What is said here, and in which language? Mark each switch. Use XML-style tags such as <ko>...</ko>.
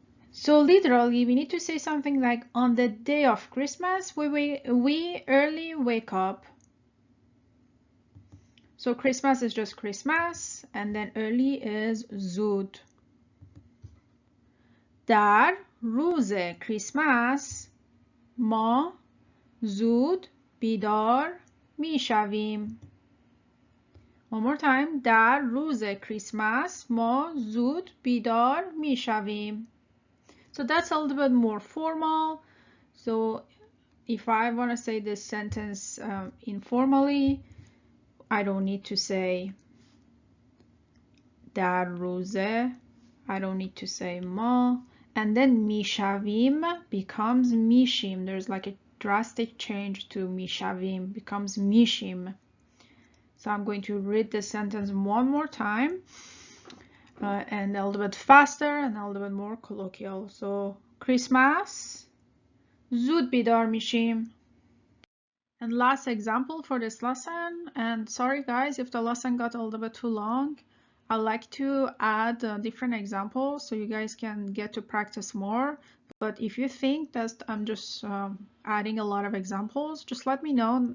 <en>So literally, we need to say something like on the day of Christmas, we early wake up. So Christmas is just Christmas, and then early is زود.</en> <fa>در روز کریسمس ما زود بیدار میشویم.</fa> <en>One more time.</en> <fa>در روز کریسمس ما زود بیدار میشویم.</fa> <en>So that's a little bit more formal. So if I want to say this sentence informally, I don't need to say</en> <fa>در روزه.</fa> <en>I don't need to say ما. And then میشویم becomes میشیم. There's like a drastic change to میشویم, becomes میشیم. So I'm going to read the sentence one more time. And a little bit faster and a little bit more colloquial. So</en> <fa>Christmas زود بیدار میشیم.</fa> <en>And last example for this lesson, and sorry guys if the lesson got a little bit too long, I like to add different examples so you guys can get to practice more. But if you think that I'm just adding a lot of examples, just let me know.</en>